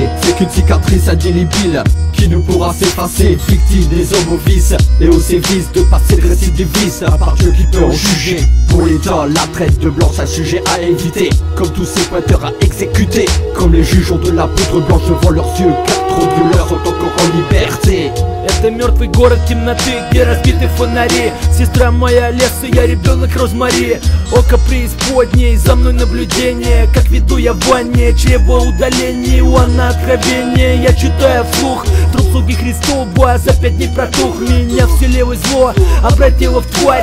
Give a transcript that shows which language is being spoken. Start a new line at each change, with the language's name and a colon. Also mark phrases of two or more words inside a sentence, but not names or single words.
French: C'est qu'une cicatrice indélébile qui ne pourra s'effacer. Victime des hommes aux vices et aux sévices de passé de récidivistes. À part Dieu qui peut en juger. Pour l'État, la traite de blancs, un sujet à éviter. Comme tous ces pointeurs à exécuter. Comme les juges ont de la poudre blanche devant leurs yeux. Car trop de violeurs sont encore en liberté.
Russian: Это мертвый город темноты, где разбиты фонари. Сестра моя леса, я ребенок Розмари. Око преисподней, за мной наблюдение. Как веду я в ванне, чрево удаление. Иоанна откровение, я читаю вслух. Труп слуги Христова за 5 дней протух. Меня вселило зло, обратило в тварь.